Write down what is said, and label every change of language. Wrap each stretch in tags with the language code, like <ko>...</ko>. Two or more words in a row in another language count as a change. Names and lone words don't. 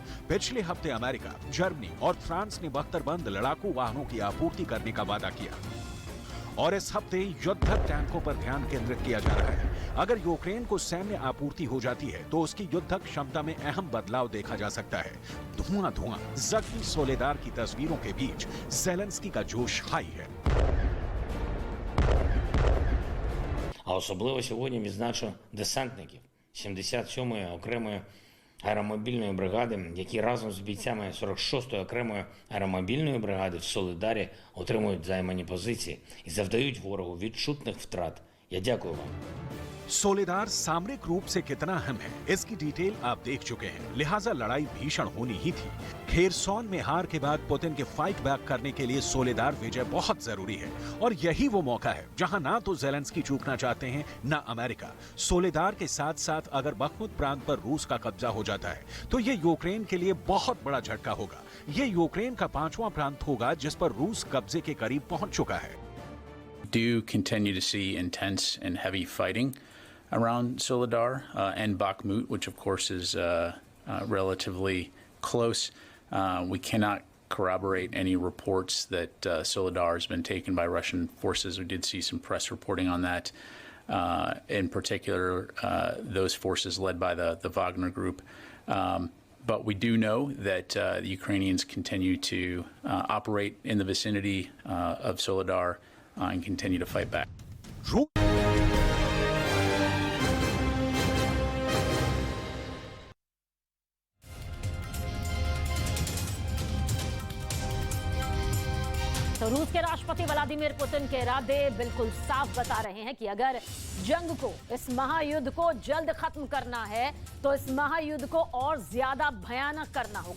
<hi>पिछले हफ्ते अमेरिका, जर्मनी और फ्रांस ने बख्तरबंद लड़ाकू वाहनों की आपूर्ति करने का वादा किया और इस हफ्ते युद्धक टैंकों पर ध्यान केंद्रित किया जा रहा है। अगर यूक्रेन को सैन्य आपूर्ति हो जाती है तो उसकी युद्धक क्षमता में अहम बदलाव देखा जा सकता है। धुआं धुआं जख्मी सोलेदार की तस्वीरों के बीच ज़ेलेंस्की का जोश हाई है।</hi> <uk>А особливо сьогодні відзначу десантників 77-ї окремої аеромобільної бригади, які разом з бійцями 46-ї окремої аеромобільної бригади в Солидарі отримують займані позиції і завдають ворогу відчутних втрат. Я дякую вам.</uk> <hi>सोलेदार सामरिक रूप से कितना अहम है, इसकी डिटेल आप देख चुके हैं, लिहाजा लड़ाई भीषण होनी ही थी। खेरसौन में हार के बाद पुतिन के</hi> <en>fight back</en> <hi>करने के लिए सोलेदार विजय बहुत जरूरी है और यही वो मौका है जहां ना तो ज़ेलेंस्की चूकना चाहते हैं ना अमेरिका। सोलेदार के साथ साथ अगर बख्मुत प्रांत पर रूस का कब्जा हो जाता है तो ये यूक्रेन के लिए बहुत बड़ा झटका होगा। ये यूक्रेन का 5वां प्रांत होगा जिस पर रूस कब्जे के करीब पहुंच चुका है।</hi> <en>Do continue to see intense and heavy fighting around Soledar and Bakhmut, which of course is relatively close. We cannot corroborate any reports that Soledar has been taken by Russian forces. We did see some press reporting on that. in particular those forces led by the Wagner Group. But we do know that the Ukrainians continue to operate in the vicinity of Soledar and continue to fight back.</en> <hi>तो रूस के राष्ट्रपति व्लादिमीर पुतिन के इरादे बिल्कुल साफ बता रहे हैं कि अगर जंग को, इस महायुद्ध को जल्द खत्म करना है तो इस महायुद्ध को और ज्यादा भयानक करना होगा।</hi>